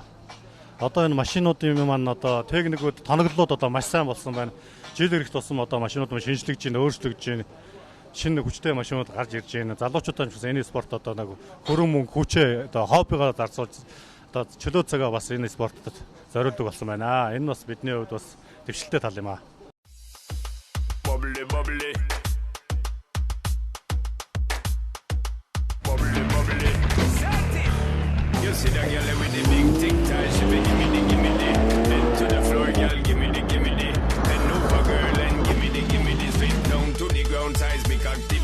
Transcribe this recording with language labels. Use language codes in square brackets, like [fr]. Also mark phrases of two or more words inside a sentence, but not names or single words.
[mn] Одоо энэ машинуудын маань одоо техникүүд тоноглолууд одоо маш сайн болсон байна. Жил өрх тусам одоо машинууд маань шинжлэгдэж байна, өөрчлөгдөж байна. Шинэ хүчтэй машинууд гарч ирж байна. Залуучуудаа ч бас энэ спорт одоо нэг хөрөн мөнгө хүчээ одоо хоббигоо зарцуулж одоо чөлөө цагаа бас энэ спортод зориулдаг болсон байна. Энэ бас бидний хувьд бас дэвшилтэй тал юм аа. [en] Bubbly bubbly. You see that girl with the big tic tac, she be gimme the head to the floor, girl, gimme the bend over, girl, and gimme the spin down to the ground, seismic activity.